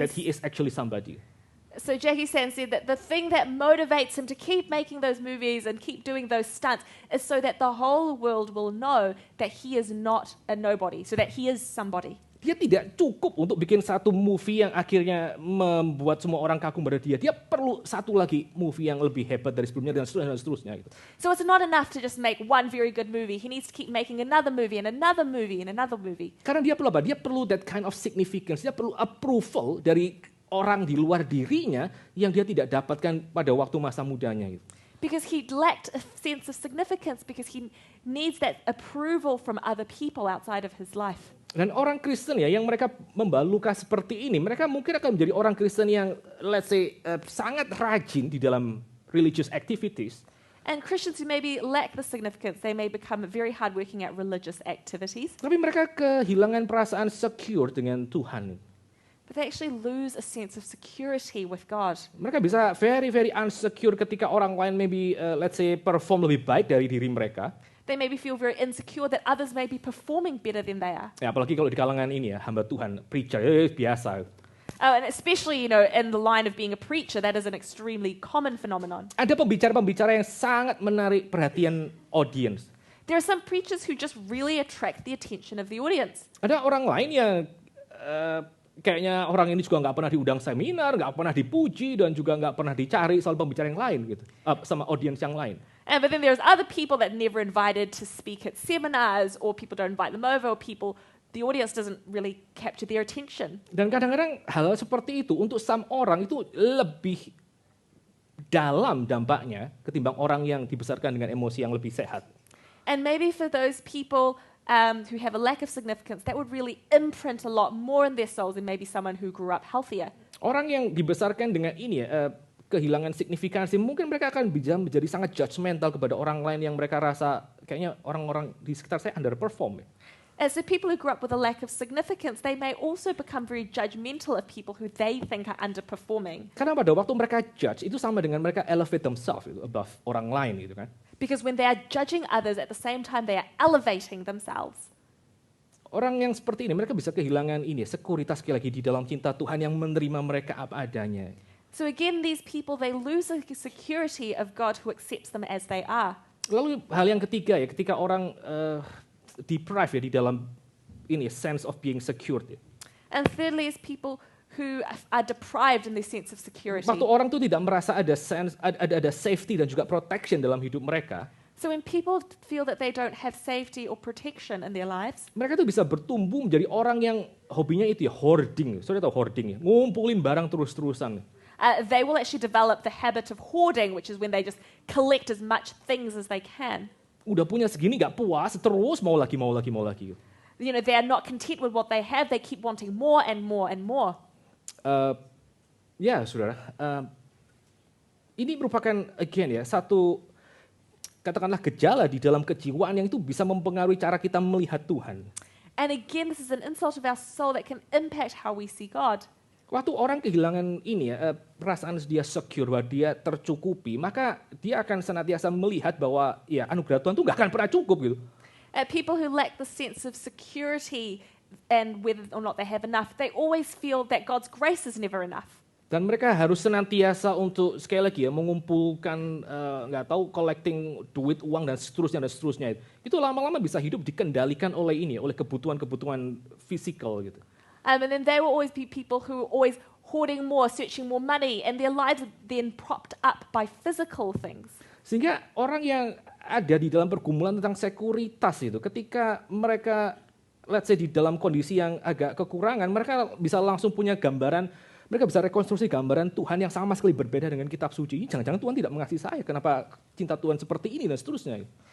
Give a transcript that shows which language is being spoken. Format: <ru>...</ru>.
<en>That he is actually somebody. so Jackie Chan said that the thing that motivates him to keep making those movies and keep doing those stunts is so that the whole world will know that he is not a nobody, so that he is somebody.</en> <id>Dia tidak cukup untuk bikin satu movie yang akhirnya membuat semua orang kagum pada dia. Dia perlu satu lagi movie yang lebih hebat dari sebelumnya dan seterusnya. Dan seterusnya gitu.</id> <en>So it's not enough to just make one very good movie. He needs to keep making another movie and another movie and another movie.</en> <id>Karena dia perlu apa? Dia perlu</id> <en>that kind of significance.</en> <id>Dia perlu approval dari orang di luar dirinya yang dia tidak dapatkan pada waktu masa mudanya. Gitu.</id> <en>Because he lacked a sense of significance, because he needs that approval from other people outside of his life.</en> <id>Dan orang Kristen ya yang mereka membawa luka seperti ini, mereka mungkin akan menjadi orang Kristen yang</id> <en>let's say</en> <id>sangat rajin di dalam</id> <en>religious activities. And Christians who maybe lack the significance, they may become very hardworking at religious activities,</en> <id>Tapi mereka kehilangan perasaan secure dengan Tuhan.</id> <en>but they actually lose a sense of security with God.</en> <id>Mereka bisa</id> <en>very very insecure</en> <id>ketika orang lain</id> <en>maybe let's say perform</en> <id>lebih baik dari diri mereka.</id> <en>They maybe feel very insecure that others may be performing better than they are.</en> <id>Ya, apalagi kalau di kalangan ini ya hamba Tuhan, preacher, biasa.</id> <en>And especially, in the line of being a preacher, that is an extremely common phenomenon.</en> <id>Ada pembicara-pembicara yang sangat menarik perhatian audience.</id> <en>There are some preachers who just really attract the attention of the audience.</en> <id>Ada orang lain yang kayaknya orang ini juga nggak pernah diundang seminar, nggak pernah dipuji dan juga nggak pernah dicari soal pembicara yang lain gitu, sama audience yang lain.</id> <en>But then there's other people that never invited to speak at seminars, or people don't invite them over, or the audience doesn't really capture their attention.</en> <id>Dan kadang-kadang hal seperti itu untuk some orang itu lebih dalam dampaknya ketimbang orang yang dibesarkan dengan emosi yang lebih sehat.</id> <en>And maybe for those people who have a lack of significance, that would really imprint a lot more in their souls than maybe someone who grew up healthier.</en> <id>Orang yang dibesarkan dengan ini kehilangan signifikansi, mungkin mereka akan bisa menjadi sangat judgmental kepada orang lain yang mereka rasa kayaknya orang-orang di sekitar saya underperform.</id> <en>As the people who grew up with a lack of significance, they may also become very judgmental of people who they think are underperforming.</en> <id>Karena pada waktu mereka judge, itu sama dengan mereka</id> <en>elevate themselves above</en> <id>orang lain gitu kan.</id> <en>Because when they are judging others, at the same time they are elevating themselves.</en> <id>Orang yang seperti ini, mereka bisa kehilangan sekuritas sekali lagi di dalam cinta Tuhan yang menerima mereka apa adanya.</id> <en>So again, these people, they lose the security of God who accepts them as they are.</en> <id>Lalu hal yang ketiga ya, ketika orang deprive ya di dalam</id> <en>sense of being secured.</en> <id>Ya.</id> <en>And thirdly is people who are deprived in their sense of security.</en> <id>Waktu orang tuh tidak merasa ada sense, ada safety dan juga protection dalam hidup mereka.</id> <en>So when people feel that they don't have safety or protection in their lives,</en> <id>mereka tuh bisa bertumbuh menjadi orang yang hobinya itu ya hoarding. Saudara tahu hoarding ya? Ngumpulin barang terus-terusan.</id> <en>they will actually develop the habit of hoarding, which is when they just collect as much things as they can.</en> <id>Udah punya segini gak puas, terus mau lagi.</id> <en>They are not content with what they have. They keep wanting more and more and more.</en> <id>Ya, saudara. Ini merupakan again ya satu katakanlah gejala di dalam kejiwaan yang itu bisa mempengaruhi cara kita melihat Tuhan.</id> <en>And again, this is an insult of our soul that can impact how we see God.</en> <id>Waktu orang kehilangan ini ya, perasaan dia secure, bahwa dia tercukupi, maka dia akan senantiasa melihat bahwa ya anugerah Tuhan itu nggak akan pernah cukup gitu.</id> <en>People who lack the sense of security and whether or not they have enough, they always feel that God's grace is never enough.</en> <id>Dan mereka harus senantiasa untuk sekali lagi ya mengumpulkan nggak tahu collecting duit, uang dan seterusnya. Itu lama-lama bisa hidup dikendalikan oleh ini, oleh kebutuhan-kebutuhan fisikal gitu.</id> <en>And then they will always be people who are always hoarding more, searching more money, and their lives are then propped up by physical things.</en> <id>Sehingga orang yang ada di dalam pergumulan tentang sekuritas itu, ketika mereka</id> <en>let's say</en> <id>di dalam kondisi yang agak kekurangan, mereka bisa langsung punya gambaran, mereka bisa rekonstruksi gambaran Tuhan yang sama sekali berbeda dengan kitab suci. Jangan-jangan Tuhan tidak mengasihi saya, kenapa cinta Tuhan seperti ini dan seterusnya.</id>